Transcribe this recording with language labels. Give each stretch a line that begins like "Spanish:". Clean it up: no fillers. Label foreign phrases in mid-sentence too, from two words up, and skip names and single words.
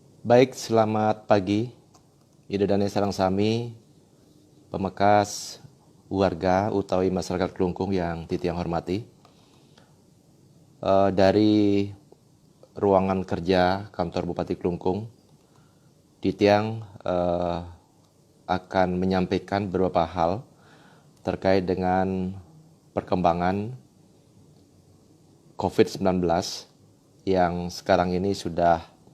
Indonesian: Baik, selamat pagi.
Balinese: Idodane sareng sami, pemekas warga utawi masyarakat Klungkung yang titiang hormati.
Indonesian: Dari ruangan kerja kantor Bupati Klungkung, titiang akan menyampaikan beberapa hal terkait dengan perkembangan COVID-19 yang sekarang ini sudah